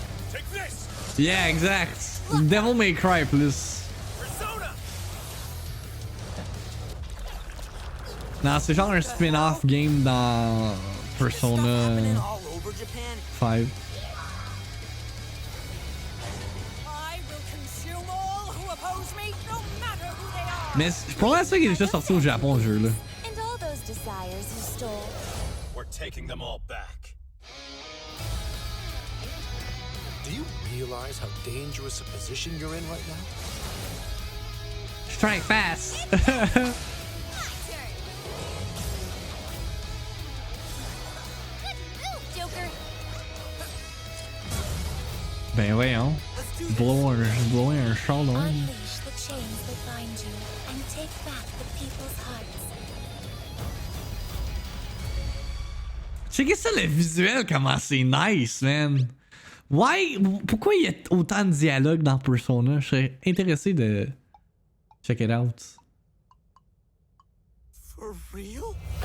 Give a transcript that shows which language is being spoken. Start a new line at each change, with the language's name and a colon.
English: Take this! Yeah, exact. Devil May Cry plus. Persona!
French: Non, c'est genre un spin-off game dans Persona 5.
English: I will consume all who oppose me, no matter who they are!
French: Mais je pense ça qu'il est déjà sorti au Japon ce jeu-là.
English: And all those desires you stole. We're taking them all back. Do you realize how dangerous a position you're in right now? Strike fast. My turn! Good move, Joker!
French: Ben voyons. Blower un char là.
English: Unleash the chains that bind you and take back the people's hearts.
French: Checkez ça le visuel, comment c'est nice, man.
English: Why?
French: Pourquoi il y a autant de dialogues dans Persona? Je serais intéressé de
English: check it out. For real?